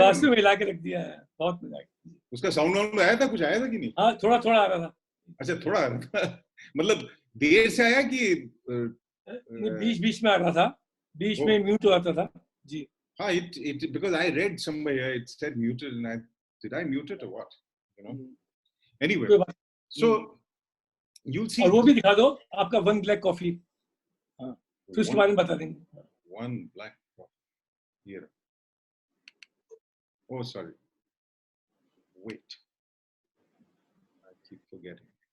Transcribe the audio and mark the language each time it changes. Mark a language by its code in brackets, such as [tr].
[hi] वास्तव में हिला के रख दिया है. बहुत मजा आया. उसका साउंड आया था, कुछ आया था कि नहीं? हाँ थोड़ा थोड़ा आ रहा था. अच्छा थोड़ा आ रहा था. मतलब देर से आया कि बीच बीच में आ रहा था, बीच में म्यूट हो जाता था. जी. [en] हाँ, it because I read somewhere it said muted and did I mute it or what? You know. Anyway, so you'll see. [hi] और वो भी दिखा दो आपका वन ब्लैक कॉफी. हाँ फिर उसके बारे में बता देंगे. [en] One black coffee here. Oh, sorry. Wait. I keep forgetting.